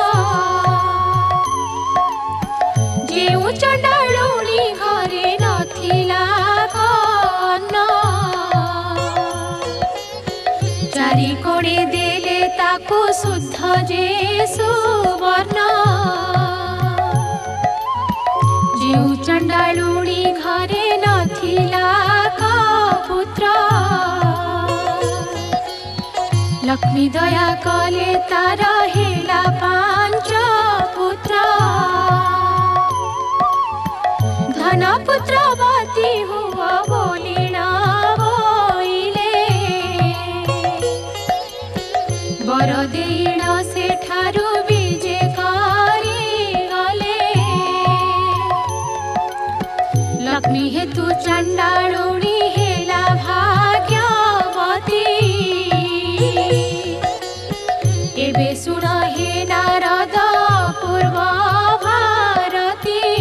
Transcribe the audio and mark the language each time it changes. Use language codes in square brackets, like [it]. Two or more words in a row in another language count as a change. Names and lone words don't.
[or] ଜେଉଁ ଚଣ୍ଡାଳୁଣୀ ଘରେ ନଥିଲା କନ୍ନ ଚାରି କୋଣେ ଦେଲେ ତାକୁ ଶୁଦ୍ଧ ଯେ ସୁବର୍ଣ୍ଣ ଜେଉଁ ଚଣ୍ଡାଳୁଣୀ ଘରେ ନଥିଲା ପୁତ୍ର ଲକ୍ଷ୍ମୀ ଦୟା କଲେ ତାର ହେଲା 5 ପୁତ୍ର ଧନ ପୁତ୍ରବତୀ ହୁଆ ବୋଲିନା ବୋଇଲେ ବର ଦେଣ ଶେଠାରୁ ବିଜେ କରି ଗଲେ ଲକ୍ଷ୍ମୀ ହେତୁ ଚଣ୍ଡାଳୁଣୀ ହେଲା ଭାଗ୍ୟବତୀ ଏବେ ଶୁଣ ହେ ନାରଦ ପୂର୍ବ ଭାରତୀ